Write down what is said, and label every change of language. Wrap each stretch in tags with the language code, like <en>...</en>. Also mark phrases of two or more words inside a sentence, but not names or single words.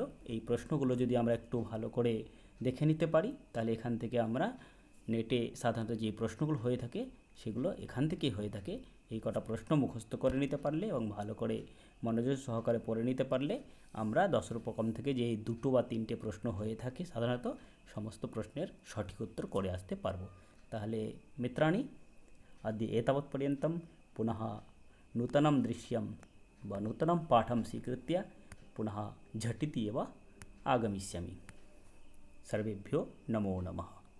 <bn>এই প্রশ্নগুলো যদি আমরা একটু ভালো করে দেখে নিতে পারি তাহলে এখান থেকে আমরা নেটে সাধারণত যে প্রশ্নগুলো হয়ে থাকে সেগুলো এখান থেকেই হয়ে থাকে। এই কটা প্রশ্ন মুখস্থ করে নিতে পারলে এবং ভালো করে মনোযোগ সহকারে পড়ে নিতে পারলে আমরা 10 রূপকম থেকে যে 2 বা 3টে প্রশ্ন হয়ে থাকে সাধারণত সমস্ত প্রশ্নের সঠিক উত্তর করে আসতে পারবো। তাহলে মিত্রাণি,</bn> <sa>अद्य एतावत्पर्यन्तं पुनः नूतनं दृश्यं वा नूतनं पाठं स्वीकृत्य पुनः झटिति एव आगमिष्यामि। सर्वेभ्यो नमो नमः।</sa>